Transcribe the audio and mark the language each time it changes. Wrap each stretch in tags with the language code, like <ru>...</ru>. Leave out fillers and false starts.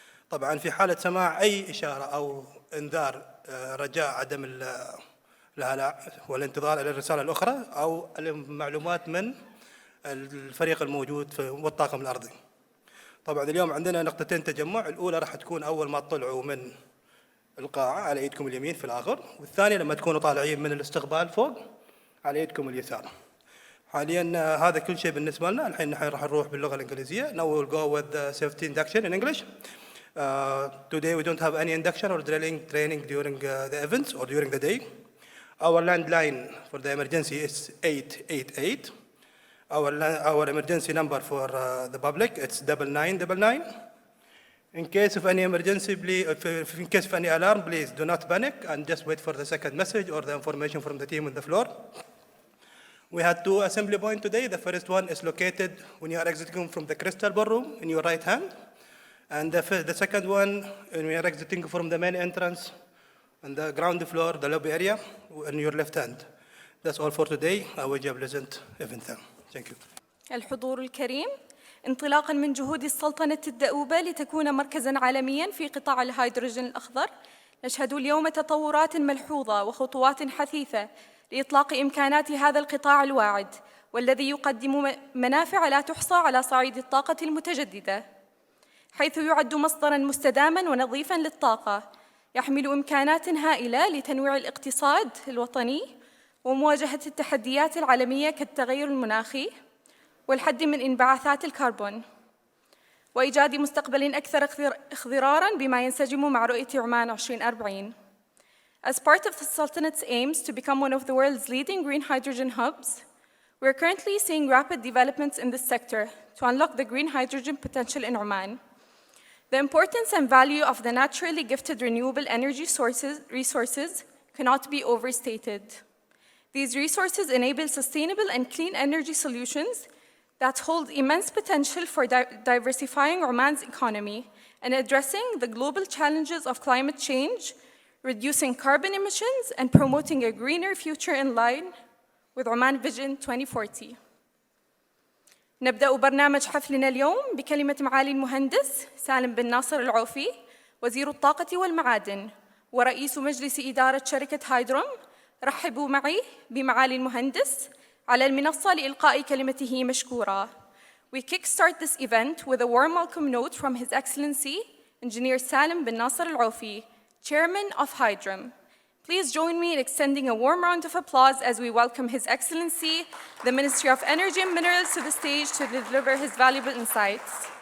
<ar>طبعا في حالة سماع أي إشارة أو إنذار رجاء عدم الهلاع والانتظار إلى الرسالة الأخرى أو المعلومات من الفريق الموجود والطاقم الأرضي. طبعا اليوم عندنا نقطتين تجمع، الأولى راح تكون أول ما تطلعوا من القاعة على يدكم اليمين في الآخر، والثانية لما تكونوا طالعين من الاستقبال فوق على يدكم اليسار. حاليا هذا كل شيء بالنسبة لنا. الحين نحن راح نروح باللغة الإنجليزية.</ar> <en>Now we will go with the safety induction in English. Today we don't have any induction or training during the events or during the day. Our landline for the emergency is 888. Our emergency number for the public, it's 9999. In case of any emergency, in case of any alarm, please do not panic and just wait for the second message or the information from the team on the floor. We had two assembly points today. The first one is located when you are exiting from the Crystal Ballroom in your right hand. And the second one, when you are exiting from the main entrance on the ground floor, the lobby area, in your left hand. That's all for today. I wish you a pleasant event. Thank you.</en> <ar>الحضور الكريم، انطلاقاً من جهود السلطنة الدؤوبة لتكون مركزاً عالمياً في قطاع الهيدروجين الأخضر، نشهد اليوم تطورات ملحوظة وخطوات حثيثة لإطلاق إمكانات هذا القطاع الواعد والذي يقدم منافع لا تحصى على صعيد الطاقة المتجددة، حيث يعد مصدراً مستداماً ونظيفاً للطاقة يحمل إمكانات هائلة لتنويع الاقتصاد الوطني ومواجهة التحديات العالمية كالتغير المناخي والحد من انبعاثات الكربون، وإيجاد مستقبل أكثر اخضراراً بما ينسجم مع رؤية عمان 2040.</ar> <en>As part of the Sultanate's aims to become one of the world's leading green hydrogen hubs, we're currently seeing rapid developments in this sector to unlock the green hydrogen potential in Oman. The importance and value of the naturally gifted renewable energy resources cannot be overstated. These resources enable sustainable and clean energy solutions that hold immense potential for diversifying Oman's economy and addressing the global challenges of climate change, reducing carbon emissions, and promoting a greener future in line with Oman Vision 2040.</en> <ar>نبدأ برنامج حفلنا اليوم بكلمة معالي المهندس سالم بن ناصر العوفي، وزير الطاقة والمعادن ورئيس مجلس إدارة شركة هايدروم. رحبوا معي بمعالي المهندس على المنصة لإلقاء كلمته مشكورا.</ar> <en>We kickstart this event with a warm welcome note from His Excellency Engineer Salim bin Nasser Al-Aufi, Chairman of Hydrom. Please join me in extending a warm round of applause as we welcome His Excellency, the Ministry of Energy and Minerals, to the stage to deliver his valuable insights.</en>